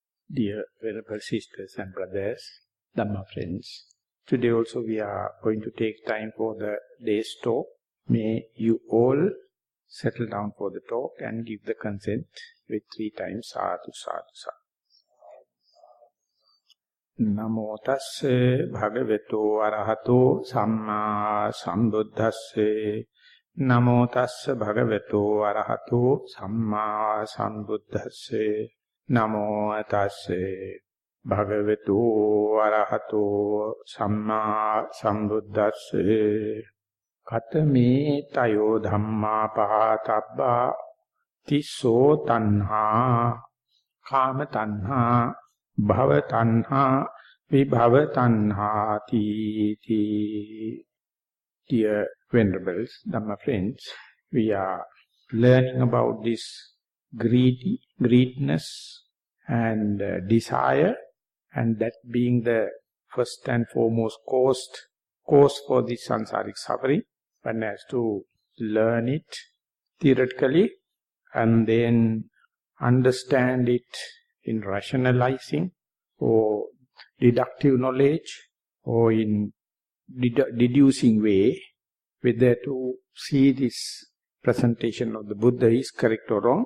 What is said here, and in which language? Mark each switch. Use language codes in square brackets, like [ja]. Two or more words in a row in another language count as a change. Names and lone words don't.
[en] Dear venerable sisters and brothers, Dhamma friends, today also we are going to take time for the day's talk. May you all settle down for the talk and give the consent with 3 times [pi] sadhu, sadhu, sadhu. Namo tasse bhagavato arahato samma sambuddhasse. Namo tasse bhagavato arahato samma sambuddhasse. Namo tasse bhagavato arahato samma sambuddhasse. Katame tayo dhamma pahatabba tisso tanha kama tanha bhava tanha vibhava tanha ti. [en] Dear venerables, Dhamma friends, we are learning about this greediness and desire, and that being the first and foremost cause for this samsaric suffering. One has to learn it theoretically and then understand it in rationalizing or deductive knowledge or in deducing way, whether to see this presentation of the Buddha is correct or wrong.